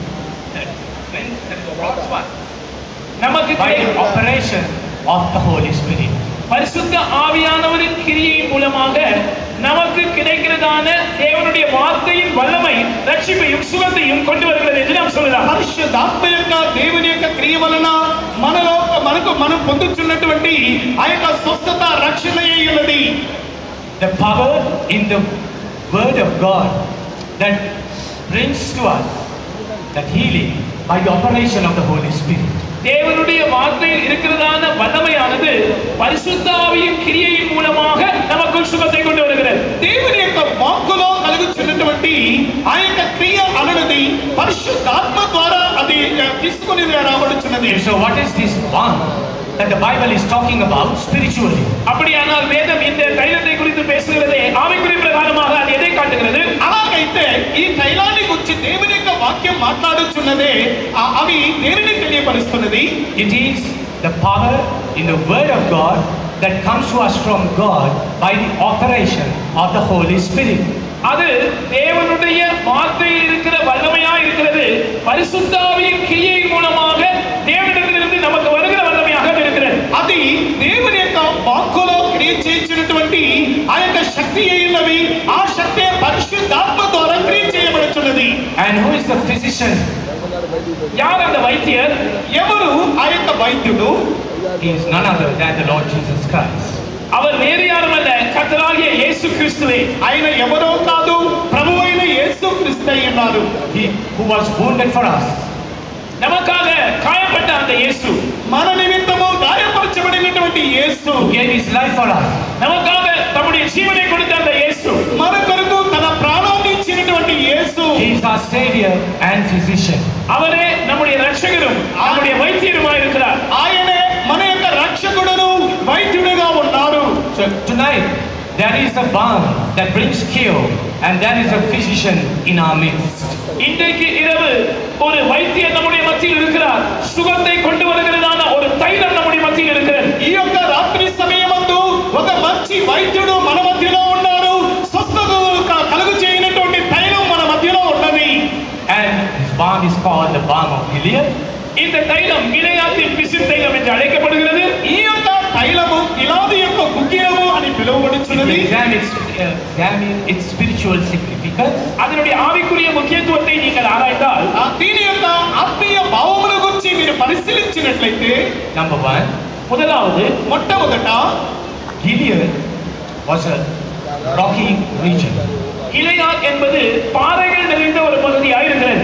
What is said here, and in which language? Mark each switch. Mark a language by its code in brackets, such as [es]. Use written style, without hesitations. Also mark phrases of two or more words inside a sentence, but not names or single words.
[ta] நமக்கு [en] by the operation of the Holy Spirit. [ta] பரிசுத்த ஆவியானவரின் கிரியையின் மூலமாக நமக்கு கிடைக்கிறதான தேவனுடைய வார்த்தையின் வல்லமை ரட்சிப்பையும் சுகத்தையும் கொண்டு வருகிறது என்று நாம் சொல்லலாம். [te] పరిశుద్ధాత్మ యొక్క దేవుని యొక్క క్రియ వలన మనం పొందుతున్నటువంటి ఆ యొక్క స్వస్థత రక్షణయే ఉన్నది. [en] The power in the word of God that brings to us that healing by the operation of the Holy Spirit. [ta] தேவனுடைய வார்த்தையில் இருக்கிறதான வல்லமையானது பரிசுத்த ஆவியின் கிரியையின் மூலமாக நமக்குள் சுகத்தை கொண்டு வருகிறது. [te] దేవుని యొక్క వాక్కులో కలుగుతున్నటువంటి ఆ యొక్క క్రియ అన్నది పరిశుద్ధాత్మ ద్వారా అది తీసుకొని రాబడుచున్నది. [en] So what is this balm that the Bible is talking about spiritually? [ta] அப்படியானால் வேதம் இந்த தைலத்தை குறித்து பேசுகிறதே ஆவிக்குரிய பிரகாரமாக அது எதை காட்டுகிறது? [te] అలాగైతే ఈ తైలాన్ని గురించి దేవుని యొక్క వాక్యం మాట్లాడుచున్నదే అవి దేనిని తెలియపరుస్తున్నది? [en] It is the power in the word of God that comes to us from God by the operation of the Holy Spirit. [ta] அது தேவனுடைய வார்த்தையில் இருக்கிற வல்லமையா இருக்கிறது. பரிசுத்த ஆவியின் கிரியை மூலமாக தேவனிடத்திலிருந்து நமக்கு வருகிற வல்லமையாக இருக்கிறது. [te] అది దేవుని యొక్క వాక్కులో క్రియ చేయించినటువంటి ఆ యొక్క శక్తి అయినవి ఆ శక్తి పరిశుద్ధాత్మ ద్వారా క్రియ చేయబడుతున్నది. [en] And who is the physician? [ta] யார் அந்த வைத்தியர்? [te] ఎవరు ఆ యొక్క వైద్యుడు? [en] He is none other than the Lord Jesus Christ. [ta] அவர் வேறு யாரும் அல்ல, கர்த்தராகிய இயேசு கிறிஸ்துவே. [te] ఆయన ఎవరో కాదు, ప్రభువైన యేసు క్రీస్తు అయ్యున్నారు. [en] He who was wounded for us. [ta] நமக்காக காயப்பட்ட அந்த இயேசு, [te] మన నిమిత్తము గాయపరచబడినటువంటి యేసు, [en] Who gave his life for us. [ta] நமக்காக தம்முடைய ஜீவனை கொடுத்த அந்த இயேசு, [te] మన కొరకు తన ప్రాణాన్ని ఇచ్చినటువంటి యేసు, [en] He is our Savior and physician. [ta] அவரே நம்முடைய ரட்சகரும் நம்முடைய வைத்தியருமாய் இருக்கிறார். [te] ఆయనే మన యొక్క రక్షకుడును వైద్యుడుగా ఉన్నారు. [en] So tonight there is a balm that brings cure and there is a physician in our midst. [ta] இன்றைக்கு இரவு ஒரு வைத்தியர் நம்முடைய மத்தியில் இருக்கிறார். சுகத்தை கொண்டு வருகிறதான ஒரு தைலம் நம்முடைய மத்தியில் இருக்கிறது. [te] ఈ యొక్క రాత్రి సమయమందు ఒక మంచి వైద్యుడు మన మధ్యలో ఉన్నారు. స్వస్థత కలుగు చేయనటువంటి తైలం మన మధ్యలో ఉన్నది. [en] And his balm is called the balm of Gilead. [ta] இந்த தைலம் கிலெயாதின் பிசின் தைலம் என்று அழைக்கப்படுகிறது. [te] ఈ యొక్క తైలము గిలాదు యొక్క గుగ్గిలము అని పిలువబడుచున్నది. [en] Examine its spiritual significance. [ta] அதனுடைய ஆவிக்குரிய முக்கியத்துவத்தை நீங்கள் ஆராய்ந்தால் [te] దీని యొక్క ఆత్మీయ భావముల గురించి మీరు పరిశీలించినట్లయితే [en] Number one, [ta] முதலாவது [te] మొట్టమొదట [en] Gilead was a rocky region. [ta] கிலெயாத் என்பது பாறைகள் நிறைந்த ஒரு பகுதியாக இருக்கிறது.